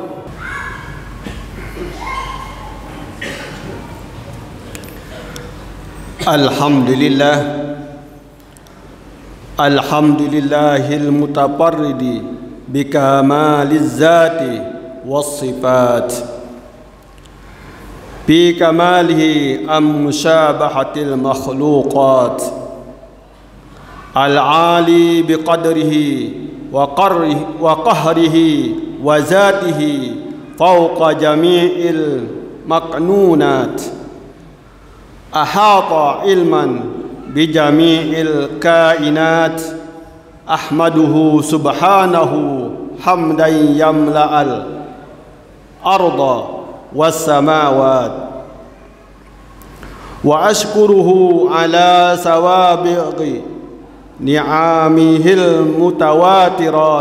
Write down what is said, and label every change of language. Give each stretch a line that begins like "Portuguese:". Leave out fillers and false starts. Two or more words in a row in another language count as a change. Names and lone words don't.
Arabic: الحمد لله، الحمد لله المتفرد بكمال الذات والصفات, بكماله عن مشابهة المخلوقات, العالي بقدره وقهره وذاته فوق جميع المكنونات, أحاط علما بجميع الكائنات، أحمده سبحانه حمدا يملأ الأرض والسماوات، وأشكره على سوابق نعمه المتواترات.